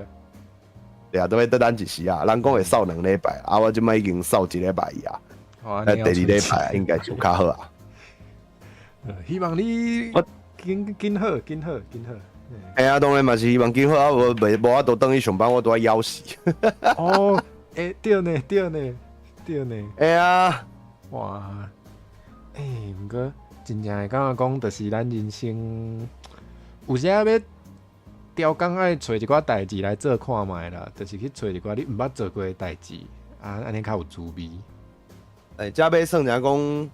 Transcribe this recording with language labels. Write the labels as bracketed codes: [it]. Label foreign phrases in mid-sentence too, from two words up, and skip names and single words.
[nan] 对啊，都要等一时啊，人讲会扫2礼拜，啊，我即摆已经扫1礼拜啊，第2礼拜应该就较好啊。希望你紧好。啊，当然嘛是希望今后啊，无法度等去上班，我都要枵死。哦，对呢。啊，哇，毋过真正会感觉讲，就是咱人生有时要调工爱找一寡代志来做看卖啦，就是去找一寡你毋捌做过的代志，啊，安尼较有滋味。这要算人讲。